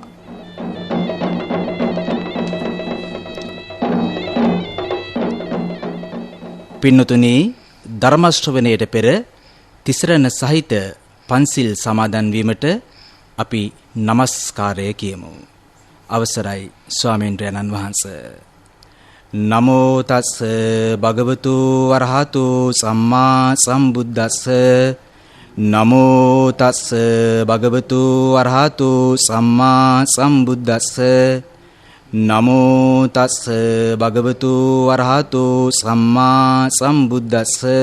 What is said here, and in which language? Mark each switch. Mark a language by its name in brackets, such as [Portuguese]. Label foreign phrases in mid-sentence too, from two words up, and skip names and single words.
[Sinhala] පින්නතුනි, ධර්ම ශ්‍රවණයට පෙර තිසරණ සහිත පන්සිල් සමාදන් වීමට අපි নমස්කාරය කියමු. අවසරයි ස්වාමීන්ද්‍රයන්න් වහන්සේ. [Pali] නමෝ තස් භගවතු වරහතු සම්මා සම්බුද්දස්ස. නමෝ තස් භගවතු වරහතු සම්මා සම්බුද්දස්ස. නමෝ තස් භගවතු වරහතු සම්මා සම්බුද්දස්ස.